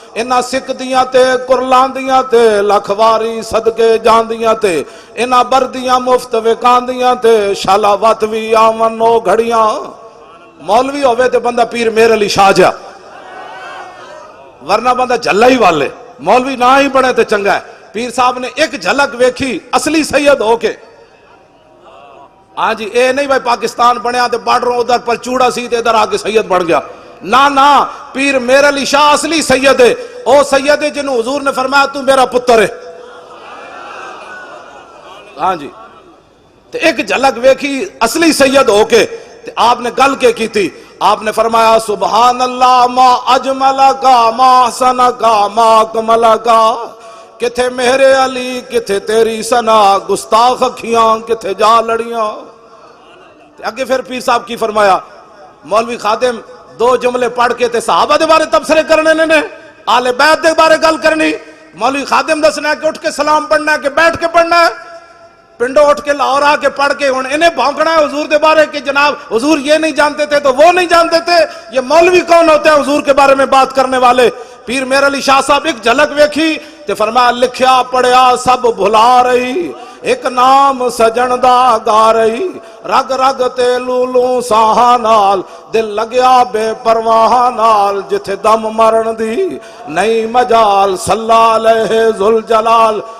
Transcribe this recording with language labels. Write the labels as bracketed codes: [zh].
[pa] انہاں سکھ دیاں تے کرلان دیاں تے لکھواری صدقے جاندیاں تے, انہاں بردیاں مفت وکاندیاں تے شالا وات وی آون او گھڑیاں. مولوی ہوئے تے بندہ پیر میرے علی شاہ جا, ورنہ بندہ جھلا ہی والے. مولوی نہ ہی بنے تے چنگا ہے. پیر صاحب نے ایک جھلک ویکھی اصلی سید ہو کے, ہاں جی اے نہیں بھائی پاکستان بنیا تے بارڈروں ادھر پر چوڑا سی تے ادھر آ کے سید بن گیا, نہ پیر میرے علی شاہ اصلی سید ہے. او سید ہے جنہوں حضور نے فرمایا تو میرا پتر ہے. ہاں جی تے ایک جھلک ویکھی اصلی سید ہو کے, تے آپ نے گل کے کی تھی, آپ نے فرمایا [ar] سبحان اللہ ما اجملکا ما حسنکا ما اکملکا, [pa] کتھے میرے علی کتھے تیری سنا, گستاخ اکھیاں کتھے جا لڑیاں. اگے پھر پیر صاحب کی فرمایا, مولوی خادم 2 جملے پڑھ کے تے صحابہ دے بارے تبصرے کرنے نے, آل بیت دے بارے گل کرنی. مولوی خادم دسنا ہے کہ اٹھ کے سلام پڑھنا ہے کہ بیٹھ کے پڑھنا ہے, پنڈو اٹھ کے لاہور آ کے پڑھ کے انہیں بھونکنا ہے حضور دے بارے کہ جناب حضور [ur] یہ نہیں جانتے تھے [pa] تو وہ نہیں جانتے تھے. [ur] یہ مولوی کون ہوتے ہیں حضور کے بارے میں بات کرنے والے؟ [pa] پیر میرے علی شاہ صاحب ایک جھلک ویکھی تے فرمایا لکھیا پڑھیا سب بھلا رہی, ایک نام سجن دا گا رہی, رگ رگ تے لولوں ساہاں نال دل لگیا بے پرواہ نال, جتھے دم مرن دی نہیں مجال صلی علیہ ذوالجلال.